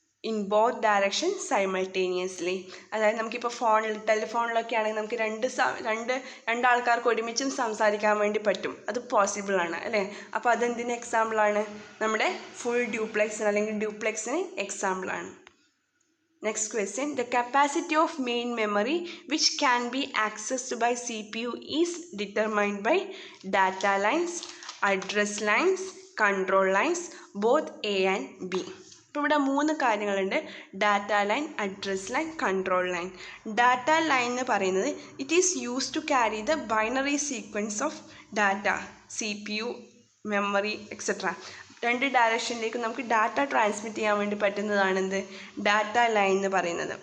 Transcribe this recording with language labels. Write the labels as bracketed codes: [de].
[en] In both direction simultaneously. [ml] അതായത് നമുക്കിപ്പോൾ ടെലിഫോണിലൊക്കെ ആണെങ്കിൽ നമുക്ക് രണ്ടാൾക്കാർക്ക് ഒരുമിച്ചും സംസാരിക്കാൻ വേണ്ടി പറ്റും. അത് പോസിബിളാണ് അല്ലേ? അപ്പോൾ അതെന്തിന് എക്സാമ്പിളാണ്? നമ്മുടെ ഫുൾ ഡ്യൂപ്ലെക്സിന് അല്ലെങ്കിൽ ഡ്യൂപ്ലെക്സിന് എക്സാമ്പിളാണ്. [en] Next question, the capacity of main memory which can be accessed by CPU is determined by data lines, address lines, control lines, both A and B. [ml] ഇപ്പോൾ ഇവിടെ 3 കാര്യങ്ങളുണ്ട്. Data line, address line, control line. Data line എന്ന് പറയുന്നത് [en] It is use to carry the binary sequence of data, CPU, memory etcetera. [ml] രണ്ട് ഡയറക്ഷനിലേക്ക് നമുക്ക് data transmit ചെയ്യാൻ വേണ്ടി പറ്റുന്നതാണ് എന്ത് ഡാറ്റ ലൈൻ എന്ന് പറയുന്നത്.